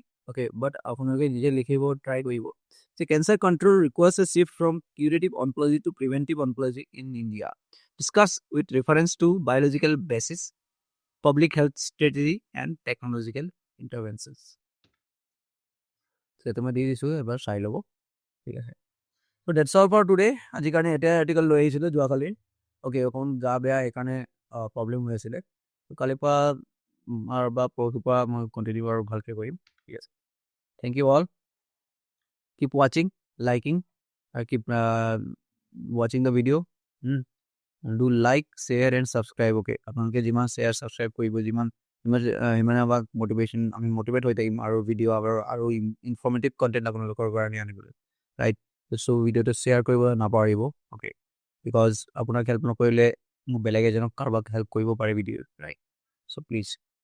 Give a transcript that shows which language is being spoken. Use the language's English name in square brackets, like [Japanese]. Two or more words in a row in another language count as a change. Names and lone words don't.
[English] Okay, but [Assamese] আপোনাকে নিজে লিখিব try কৰিব. [English] So, cancer control requires a shift from curative oncology to preventive oncology in India. Discuss with reference to biological basis, public health strategy and technological interventions. So, [Assamese] তোমাক দি দিছো এবাৰ চাই ল'বা. ঠিক আছে [English] so that's all for today [Assamese] আজি কাৰণে এটা আৰ্টিকেল লৈ আহিছিলো যোৱা কালি ওকে অকন গা বেয়া এখানে প্ৰবলেম হৈ আছিল কালি পা আৰু বা পৰহিপা মই কন্টিনিউ আৰু ভালকে কৰিম ঠিক আছে [English] thank you all keep watching liking keep watching the video do like share and subscribe okay [Assamese] আপোনালোকে যিমান [English] share subscribe [Assamese] কৰিব যিমান হিমানে আমাক মোটিভেশন আমি মোটিভেট হৈ থাকিম আৰু ভিডিও আৰু [English] informative content [Assamese] আপোনালোকৰ কাৰণে আনিবলৈ [English] right so video [Assamese] to share কৰিব নাপাৰিব [English] okay because [Assamese] আপোনাক হেল্প নকৰিলে মোক বেলেগ এজনক কাৰোবাক হেল্প কৰিব পাৰে ভিডিও [English] right so please